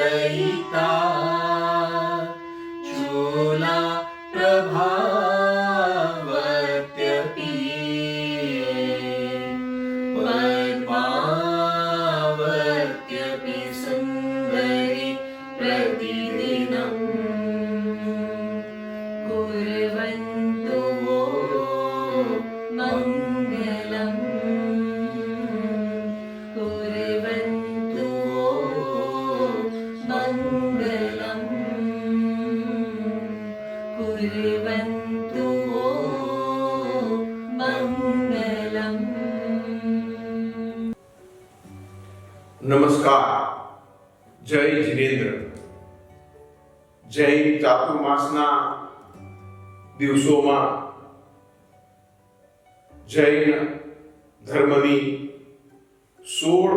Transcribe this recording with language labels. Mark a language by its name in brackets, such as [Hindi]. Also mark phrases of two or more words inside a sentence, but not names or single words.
[Sanskrit] દયિતા ચૂલા પ્રભાવત્યપી પદ્માવત્યપી સુંદરી પ્રતિદિનમ कुर्वन्तु वो मङ्गलम् कुर्वन्तु वो मङ्गलम् कुर्वन्तु वो मङ्गलम्. [Gujarati] નમસ્કાર. જય જિનેન્દ્ર. જૈન ચાતુર્માસના દિવસોમાં જૈન ધર્મની 16